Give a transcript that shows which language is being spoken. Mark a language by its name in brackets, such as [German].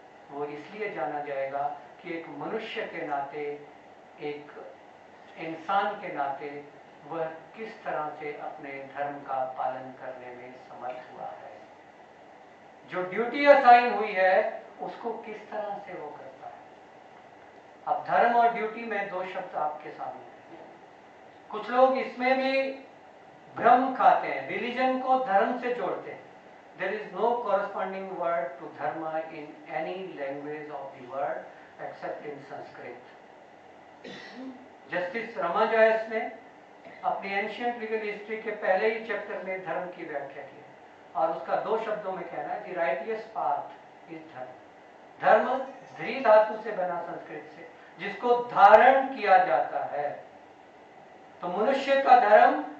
[Hindi] वो इसलिए जाना जाएगा कि एक मनुष्य के नाते, एक इंसान के नाते वह किस तरह से अपने धर्म का पालन करने में समर्थ हुआ है, जो ड्यूटी असाइन हुई है उसको किस तरह से वो करता है। अब धर्म और ड्यूटी में दो शब्द आपके सामने हैं। कुछ लोग इसमें भी भ्रम खाते हैं, रिलीजन को धर्म से जोड़ते हैं। [English] There is no corresponding word to dharma in any language of the world except in Sanskrit. [Hindi] Justice Rama Joyce ने अपनी एंशियंट लीगल हिस्ट्री के पहले ही चैप्टर में धर्म की व्याख्या की और उसका दो शब्दों में कहना है, [English] The righteous path is dharma. [Hindi] धर्म ध्री धातु से बना संस्कृत से, जिसको धारण किया जाता है। तो मनुष्य का धर्म